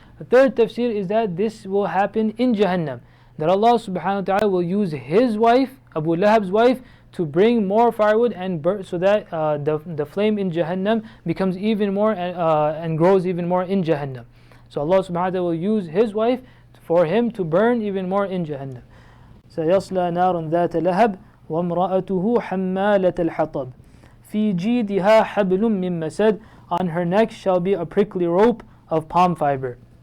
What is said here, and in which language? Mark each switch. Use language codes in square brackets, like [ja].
[en] The third tafsir is that this will happen in Jahannam, that Allah subhanahu wa ta'ala will use his wife, Abu Lahab's wife, to bring more firewood and burn, so that the flame in Jahannam becomes even more and grows even more in Jahannam. So Allah subhanahu wa ta'ala will use his wife for him to burn even more in Jahannam. [ar] سيصلى نار ذات لهب وامرأته حمالة الحطب في جيدها حبل من مسد. [en] On her neck shall be a prickly rope of palm fiber.